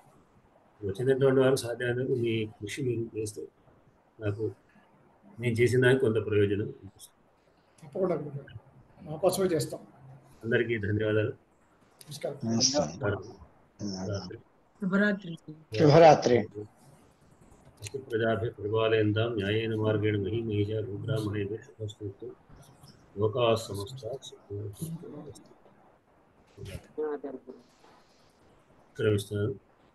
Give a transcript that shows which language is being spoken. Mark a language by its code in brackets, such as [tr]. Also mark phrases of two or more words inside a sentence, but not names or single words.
[te] వచ్చినటువంటి వారు సాధ్యమైనందుకు మీ కృషి మీరు చేస్తే నాకు నేను చేసిన దానికి కొంత ప్రయోజనం తప్పకుండా మా కోసమే చేస్తాం. అందరికీ ధన్యవాదాలు. శుభరాత్రి. శుభరాత్రి. [sa] ప్రజాభ్య పరిపాలయంతాం న్యాయేన మార్గేణ మహీ మహిషా భూబ్రాహ్మణేభ్యః శుభస్తు లోకాః సమస్తాః సుఖినో భవంతు.